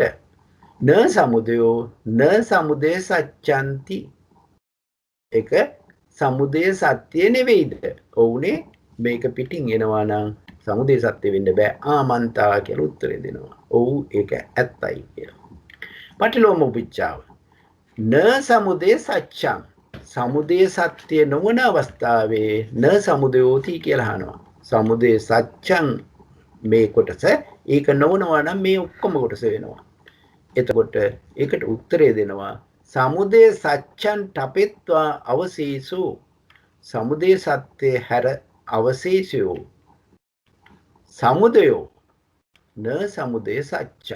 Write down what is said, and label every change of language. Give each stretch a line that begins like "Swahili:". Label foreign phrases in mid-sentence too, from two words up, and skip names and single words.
Pali: න සමුදයෝ න සමුදය සත්‍යන්ති.
Sinhala: ඒක සමුදය සත්‍ය නෙවෙයිද? ඔව්නේ මේක පිටින් එනවා නම් සමුදය සත්‍ය වෙන්න බෑ. ආමන්තා කියලා උත්තරේ දෙනවා. ඔව් ඒක ඇත්තයි කියලා.
Pali: පටිලෝම උපිච්ඡාව. න සමුදය සත්‍යං.
Sinhala: සමුදය සත්‍ය නොවන අවස්ථාවේ න සමුදයෝති කියලා අහනවා.
Pali: සමුදය සත්‍යං
Sinhala: මේ කොටස ඒක නොවනවා නම් මේ ඔක්කොම කොටස වෙනවා. එතකොට ඒකට උත්තරේ දෙනවා
Pali: සමුදය සත්‍යං තපෙත්වා අවශේෂෝ
Sinhala: සමුදය සත්‍ය හැර
Pali: අවශේෂයෝ සමුදයෝ න සමුදය සත්‍යං.